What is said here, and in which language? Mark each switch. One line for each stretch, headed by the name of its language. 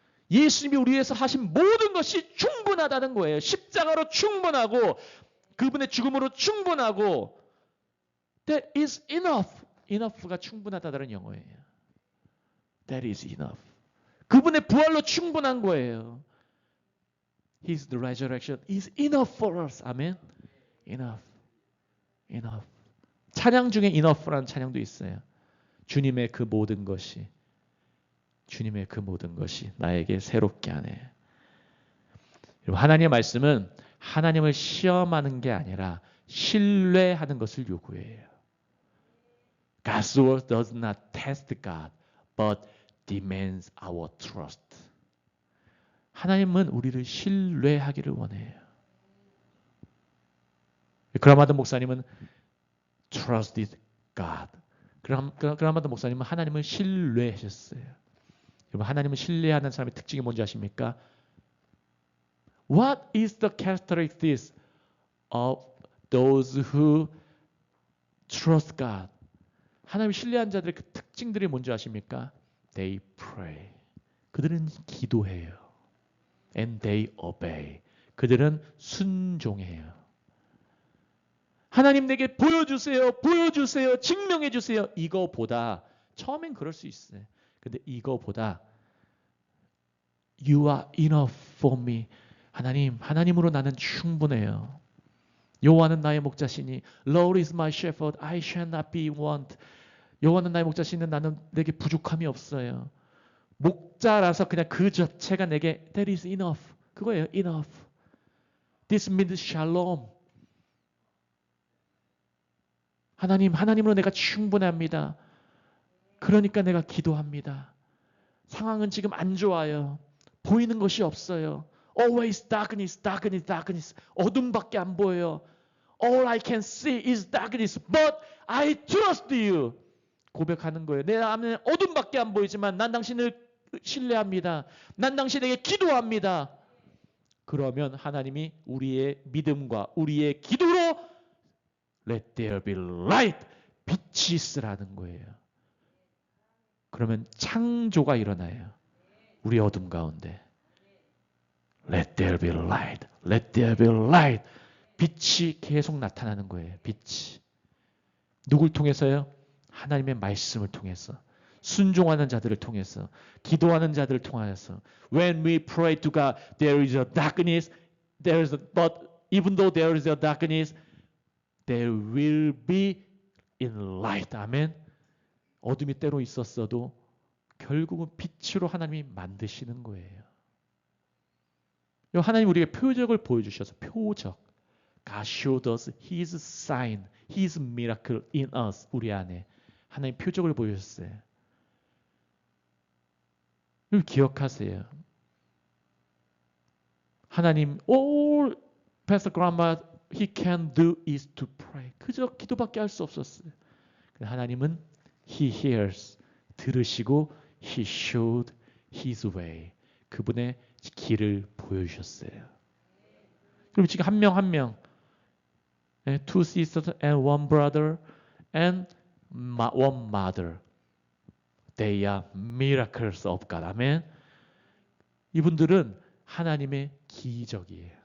Korean: 예수님이 우리 위해서 하신 모든 것이 충분하다는 거예요. 십자가로 충분하고 그분의 죽음으로 충분하고
English: That is enough.
Korean: Enough가 충분하다는 영어예요.
English: That is enough.
Korean: 그분의 부활로 충분한 거예요.
English: His resurrection is enough for us. 아멘. Enough. Enough.
Korean: 찬양 중에 enough라는 찬양도 있어요. 주님의 그 모든 것이 주님의 그 모든 것이 나에게 새롭게 하네. 하나님의 말씀은 하나님을 시험하는 게 아니라 신뢰하는 것을 요구해요.
English: God's word does not test God, but demands our trust.
Korean: 하나님은 우리를 신뢰하기를 원해요. 그라마드 목사님은
English: trusted God.
Korean: 그라마드 목사님은 하나님을 신뢰하셨어요. 여러분, 하나님을 신뢰하는 사람의 특징이 뭔지 아십니까?
English: What is the characteristics of those who trust God?
Korean: 하나님을 신뢰한 자들의 그 특징들이 뭔지 아십니까?
English: They pray.
Korean: 그들은 기도해요.
English: And they obey.
Korean: 그들은 순종해요. 하나님 내게 보여주세요. 보여주세요. 증명해 주세요. 이거보다 처음엔 그럴 수 있어요. 근데 이거보다
English: You are enough for me.
Korean: 하나님으로 나는 충분해요. 여호와는 나의 목자시니
English: Lord is my shepherd. I shall not be want.
Korean: 여호와는 나의 목자시니 나는 내게 부족함이 없어요. 목자라서 그냥 그 자체가 내게
English: That is enough.
Korean: 그거예요.
English: Enough. This means shalom.
Korean: 하나님으로 내가 충분합니다. 그러니까 내가 기도합니다. 상황은 지금 안 좋아요. 보이는 것이 없어요.
English: Always darkness, darkness, darkness.
Korean: 어둠밖에 안 보여요.
English: All I can see is darkness, but I trust you.
Korean: 고백하는 거예요. 내 안에 어둠밖에 안 보이지만 난 당신을 신뢰합니다. 난 당신에게 기도합니다. 그러면 하나님이 우리의 믿음과 우리의 기도로
English: Let there be light.
Korean: 빛이 있으라는 거예요. 그러면 창조가 일어나요. 우리 어둠 가운데.
English: Let there be light. Let there be light.
Korean: 빛이 계속 나타나는 거예요. 빛이. 누굴 통해서요? 하나님의 말씀을 통해서. 순종하는 자들을 통해서. 기도하는 자들을 통하여서.
English: When we pray to God, there is a darkness. But even though there is a darkness, there will be in light.
Korean: 아멘. 어둠이 때로 있었어도 결국은 빛으로 하나님이 만드시는 거예요. 하나님 우리에게 표적을 보여주셔서 표적.
English: God showed us His sign, His miracle in us.
Korean: 우리 안에 하나님 표적을 보여주셨어요. 이걸 기억하세요. 하나님, all Pastor Grandma
English: he can do is to pray.
Korean: 그저 기도밖에 할 수 없었어요.
English: 하나님은 he hears, 들으시고 he showed his way.
Korean: 그분의 길을 보여주셨어요. 그럼 지금 한 명 한 명,
English: two sisters and one brother and one mother. They are miracles of God.
Korean: 아멘. 이분들은 하나님의 기적이에요.